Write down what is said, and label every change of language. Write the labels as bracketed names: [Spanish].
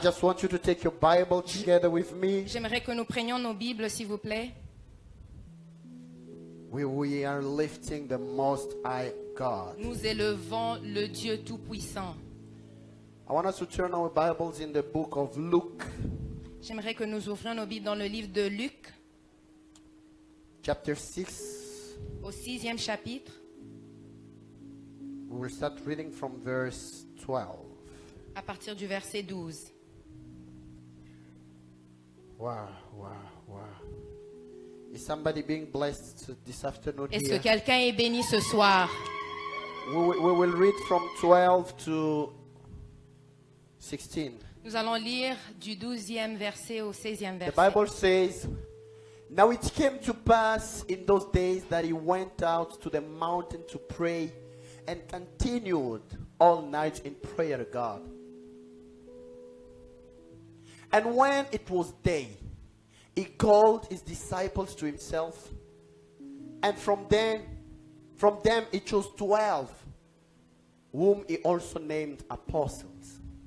[English] just want you to take your Bible together with me. [French] j'aimerais que nous prenions nos Bibles, s'il vous plaît. [English] We are lifting the Most High God. [French] Nous élevons le Dieu Tout-Puissant. [English] I want us to turn our Bibles in the book of Luke, [French] J'aimerais que nous ouvrions nos Bibles dans le livre de Luc, [English] chapter 6. [French] au 6e chapitre, [English] We will start reading from verse 12. [French] à partir du verset 12. Wow, wow, wow. [English] Is somebody being blessed this afternoon [French] Est-ce que [English] here? [French] quelqu'un est béni ce soir? [English] We will read from 12 to 16. [French] Nous allons lire du 12e verset au 16e [English] The [French] verset. [English] Bible says, Now it came to pass in those days that he went out to the mountain to pray and continued all night in prayer to God. And when it was day, he called his disciples to himself, and from them he chose 12, whom he also named apostles.